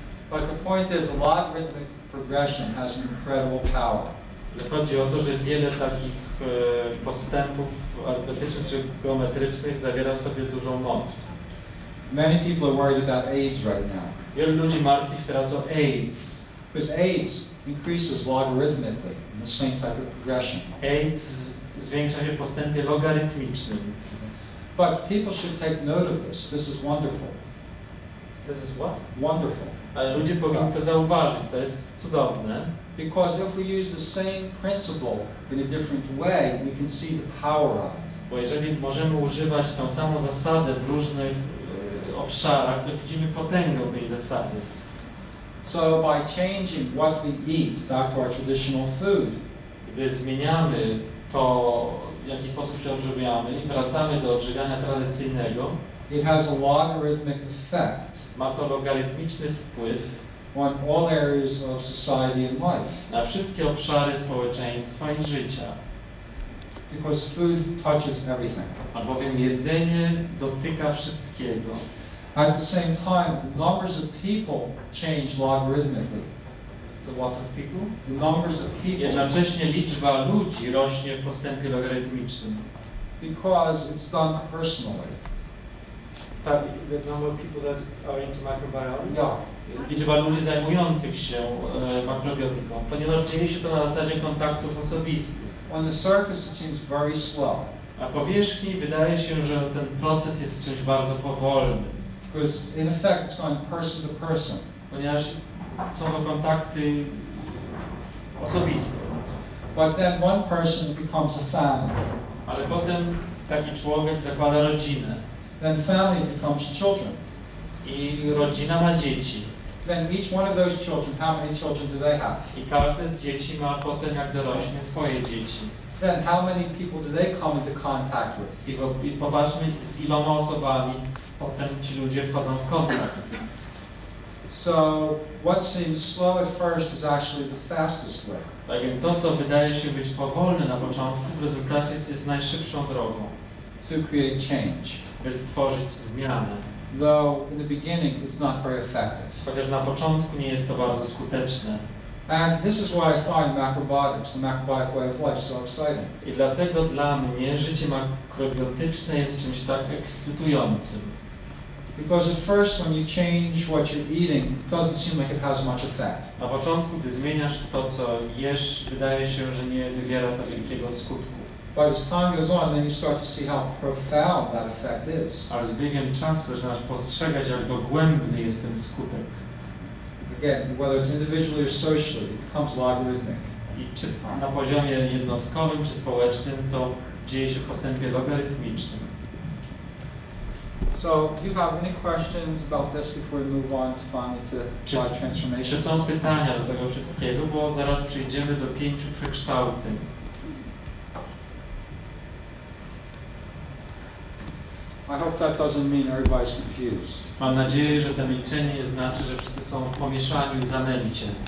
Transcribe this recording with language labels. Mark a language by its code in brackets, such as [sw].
[en] But the point is, a logarithmic progression has an incredible power. [pl] Ale chodzi o to, że wiele takich postępów arytmetycznych czy geometrycznych zawiera w sobie dużą moc. [en] Many people are worried about AIDS right now. [pl] Wielu ludzi martwi się teraz o AIDS. [en] Because AIDS increases logarithmically in the same type of progression. [pl] AIDS zwiększa się w postępie logarytmicznym. [en] But people should take note of this. This is wonderful. This is what? Wonderful. [pl] Ale ludzie powinni to zauważyć, to jest cudowne. [en] Because if we use the same principle in a different way, we can see the power of it. [pl] Bo jeżeli możemy używać tą samą zasadę w różnych obszarach, to widzimy potęgę tej zasady. [en] So by changing what we eat back to our traditional food, [pl] Gdy zmieniamy to, w jaki sposób się odżywiamy i wracamy do odżywiania tradycyjnego, [en] it has a logarithmic effect [pl] ma to logarytmiczny wpływ [en] on all areas of society and life. [pl] na wszystkie obszary społeczeństwa i życia. [en] Because food touches everything. [pl] Albowiem jedzenie dotyka wszystkiego. [en] At the same time, the numbers of people change logarithmically. The what of people? The numbers of people, [pl] Jednocześnie liczba ludzi rośnie w postępie logarytmicznym. [en] because it's done personally. The number of people that are into microbiology? Yeah. [pl] Liczba ludzi zajmujących się makrobiotyką, ponieważ dzieje się to na zasadzie kontaktów osobistych. [en] On the surface, it seems very slow. [pl] Na powierzchni wydaje się, że ten proces jest czymś bardzo powolnym, [en] Because in effect, it's going person to person. [pl] ponieważ są to kontakty osobiste. [en] But then one person becomes a family. [pl] Ale potem taki człowiek zakłada rodzinę [en] Then family becomes children. [pl] i rodzina ma dzieci. [en] Then each one of those children, how many children do they have? [pl] I każde z dzieci ma potem, jak dorośnie, swoje dzieci. [en] Then how many people do they come into contact with? [pl] I popatrzmy, z iloma osobami potem ci ludzie wchodzą w kontakt. [en] So what seems slow at first is actually the fastest way. [pl] Tak więc to, co wydaje się być powolne na początku, w rezultacie jest najszybszą drogą, [en] To create change. [pl] by stworzyć zmianę. [en] Though in the beginning it's not very effective. [pl] Chociaż na początku nie jest to bardzo skuteczne. [en] And this is why I find macrobiotics, the macrobiotic way of life, so exciting. [pl] I dlatego dla mnie życie makrobiotyczne jest czymś tak ekscytującym. [en] Because at first when you change what you're eating, it doesn't seem like it has much effect. [pl] Na początku, gdy zmieniasz to, co jesz, wydaje się, że nie wywiera to wielkiego skutku. [en] But as time goes on, then you start to see how profound that effect is. [pl] Ale z biegiem czasu zaczynasz postrzegać, jak dogłębny jest ten skutek. [en] Again, whether it's individually or socially, it becomes logarithmic. [pl] I czy na poziomie jednostkowym czy społecznym, to dzieje się w postępie logarytmicznym. [en] So, do you have any questions about this before we move on finally to [pl] Czy, [en] five [pl] czy [en] transformations? [pl] są pytania do tego wszystkiego, bo zaraz przejdziemy do 5 przekształceń. [en] I hope that doesn't mean everybody's confused. [pl] Mam nadzieję, że to milczenie nie znaczy, że wszyscy są w pomieszaniu i zamęcie.